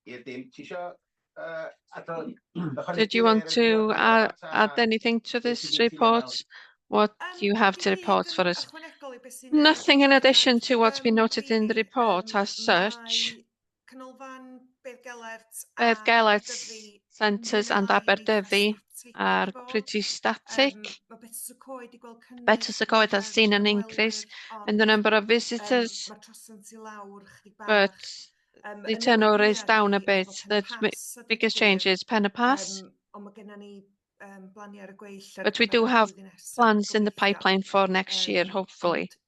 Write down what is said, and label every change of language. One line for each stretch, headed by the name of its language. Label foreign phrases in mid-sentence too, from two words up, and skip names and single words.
English: Did you want to add anything to this report? What do you have to report for us? Nothing in addition to what's been noted in the report as such. Beth Gellert's centres and Aberdyfi are pretty static. Betws y Coed has seen an increase in the number of visitors, but the turnover is down a bit. The biggest change is Pen y Pass. But we do have plans in the pipeline for next year, hopefully.